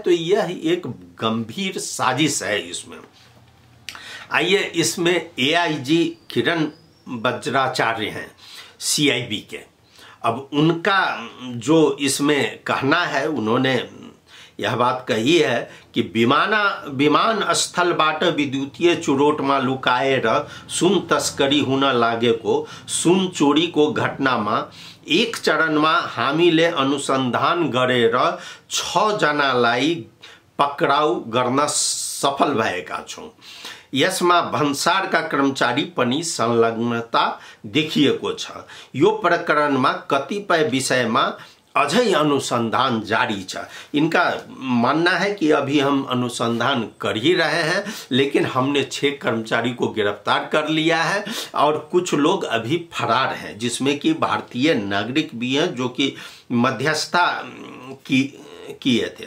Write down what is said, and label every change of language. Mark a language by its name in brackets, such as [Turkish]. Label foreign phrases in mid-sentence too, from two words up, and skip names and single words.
[Hindi] तो यह एक गंभीर साजिश है इसमें। आइए, इसमें AIG किरण वज्राचार्य हैं CIB के। अब उनका जो इसमें कहना है, उन्होंने यह बात कही है कि [Nepali] विमान स्थल बाट विद्युतीय चुरोटमा लुकाएर सुन तस्करी हुन लागेको सुन चोरीको घटनामा एक चरणमा हामीले अनुसन्धान गरेर 6 जनालाई पक्राउ गर्न सफल भएका छौं। यसमा भन्सारका कर्मचारी पनि संलग्नता देखिएको छ। यो प्रकरणमा कतिपय विषयमा अझै अनुसंधान जारी छ। [Hindi] इनका मानना है कि अभी हम अनुसंधान कर ही रहे हैं, लेकिन हमने 6 कर्मचारी को गिरफ्तार कर लिया है और कुछ लोग अभी फरार हैं, जिसमें कि भारतीय नागरिक भी हैं जो कि मध्यस्थता किए थे।